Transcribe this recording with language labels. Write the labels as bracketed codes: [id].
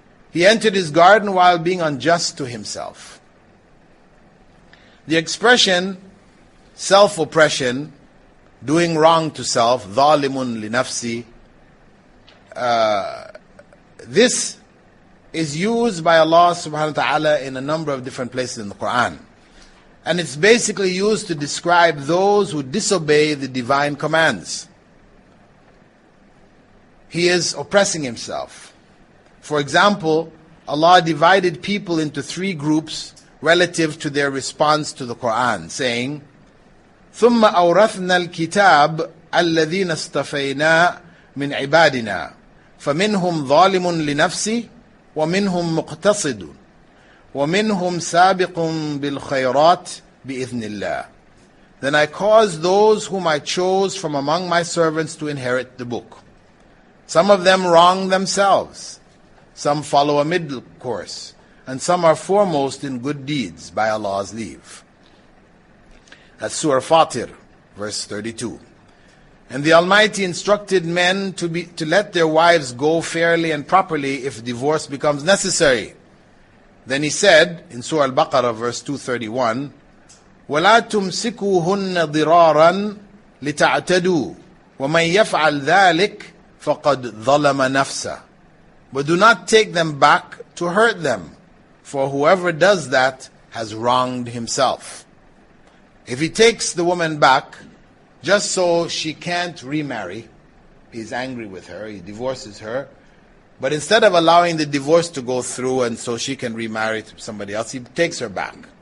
[en] He entered his garden while being unjust to himself. The expression self-oppression, doing wrong to self, [ar] ظَالِمٌ لِنَفْسِ, [en] this is used by Allah subhanahu wa ta'ala in a number of different places in the Quran. And it's basically used to describe those who disobey the divine commands. He is oppressing himself. For example, Allah divided people into 3 groups relative to their response to the Quran, saying, [ar] ثُمَّ أَوْرَثْنَا الْكِتَابَ الَّذِينَ اصْطَفَيْنَا مِنْ عِبَادِنَا فَمِنْهُمْ ظَالِمٌ لِنَفْسِهِ وَمِنْهُمْ مُقْتَصِدٌ وَمِنْهُمْ سَابِقٌ بِالْخَيْرَاتِ بِإِذْنِ اللَّهِ. [en] Then I caused those whom I chose from among my servants to inherit the book. Some of them wrong themselves, some follow a middle course, and some are foremost in good deeds by Allah's leave. That's Surah Fatir, verse 32. And the Almighty instructed men to let their wives go fairly and properly if divorce becomes necessary. Then He said in Surah Al-Baqarah, verse 231, [ar] وَلَا تُمْسِكُوهُنَّ ضِرَارًا لِتَعْتَدُوا وَمَنْ يَفْعَلْ ذَلِكَ فَقَدْ ظَلَمَ نَفْسَهُ. [en] But do not take them back to hurt them, for whoever does that has wronged himself. If he takes the woman back just so she can't remarry, he's angry with her, he divorces her, but instead of allowing the divorce to go through and so she can remarry to somebody else, he takes her back.